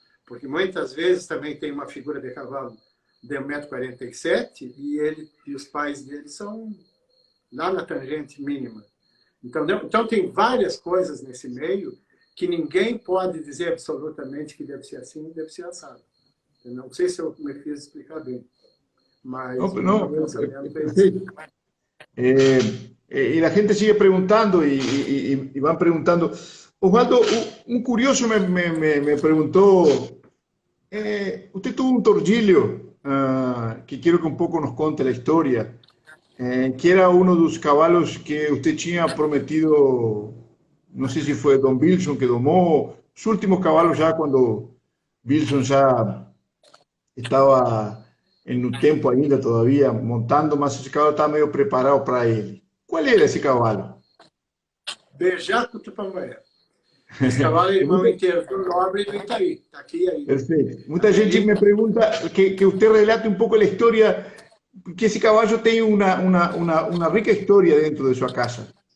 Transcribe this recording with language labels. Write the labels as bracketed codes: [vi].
[pt] Porque muitas vezes também tem uma figura de cavalo de 1,47 m e os pais dele são lá na tangente mínima. Então tem várias coisas nesse meio que ninguém pode dizer absolutamente que deve ser assim, deve ser assado. Eu não sei se eu me fiz explicar bem. Mas perfeito. [es] Y la gente sigue preguntando y van preguntando. Osvaldo, un curioso me preguntó, usted tuvo un Torgilio, que quiero que un poco [pt] nos conte [es] la historia, que era uno de los caballos que usted tenía prometido, no sé si fue Don Wilson que domó, sus últimos caballos ya cuando Wilson ya estaba en un tiempo [pt] ainda [es] todavía montando, [pt] mas esse cavalo estava meio preparado para ele. Qual era esse cavalo? Bejaco Tupambaé. Esse cavalo é irmão inteiro do Nobre do Itaí. Está aqui aí. Perfeito. Muita gente me pergunta que você relate um pouco a história, que esse cavalo tem uma rica história dentro de sua casa.